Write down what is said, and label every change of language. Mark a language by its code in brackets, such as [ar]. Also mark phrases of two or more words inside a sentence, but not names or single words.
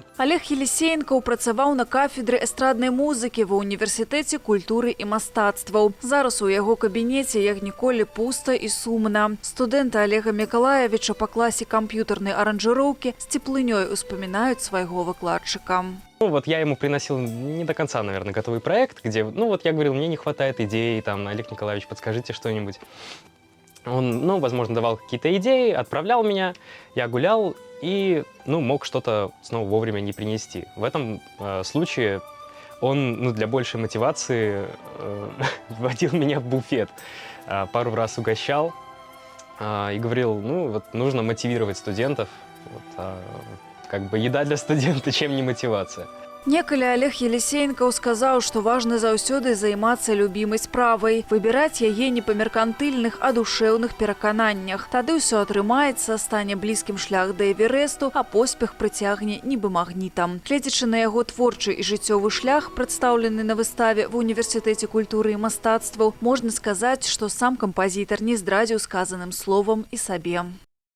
[be] Олег Елисеенков працаваў на кафедры эстраднай музыкі ва універсітэце культуры і мастацтваў. Зараз у яго кабінеце як ніколі пуста і сумна. Студэнты Олега Миколаевича па класе камп'ютарнай аранжыроўкі з цеплынёй успамінаюць свайго выкладчыка. [ru] Ну, вот я ему приносил не до конца, наверное, готовый проект, где, ну, вот я говорил, мне не хватает идей, там, Олег Николаевич, подскажите что-нибудь. Он, ну, возможно, давал какие-то идеи, отправлял меня, я гулял и, ну, мог что-то снова вовремя не принести. В этом случае он, ну, для большей мотивации водил меня в буфет, пару раз угощал и говорил, ну, вот нужно мотивировать студентов, вот, как бы еда для студента, чем не мотивация. [be] Некалі Олег Елисеенков сказаў, што важна заўсёды займацца любімай справай, выбіраць яе не па меркантыльных, а душэўных перакананнях. Тады ўсё атрымаецца, стане блізкім шлях да Эвересту, а поспех прыцягне нібы магнітам. Гледзячы на яго творчы і жыццёвы шлях, прадстаўлены на выставе ва універсітэце культуры і мастацтваў, можна сказаць, што сам кампазітар не здрадзіў сказаным словам і сабе.